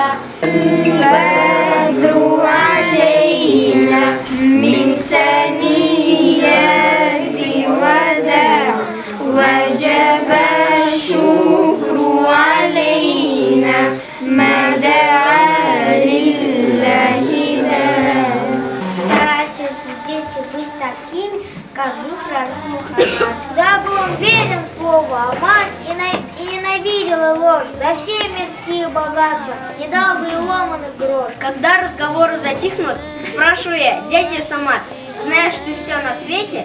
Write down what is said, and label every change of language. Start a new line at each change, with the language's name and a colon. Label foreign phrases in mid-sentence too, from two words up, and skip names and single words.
Arabic: البدر علينا من ثنيات الوداع وجب الشكر علينا ما دعا لله داع.
Russian: Старайтесь, дети, быть такими, как был пророк Мухаммад. Дабы он верил в слово Аман и ненавидел ложь за все мирские богатства, не дал бы и ломаный грош. Когда разговоры затихнут, спрашиваю я, дядя Самат, знаешь ты все на свете?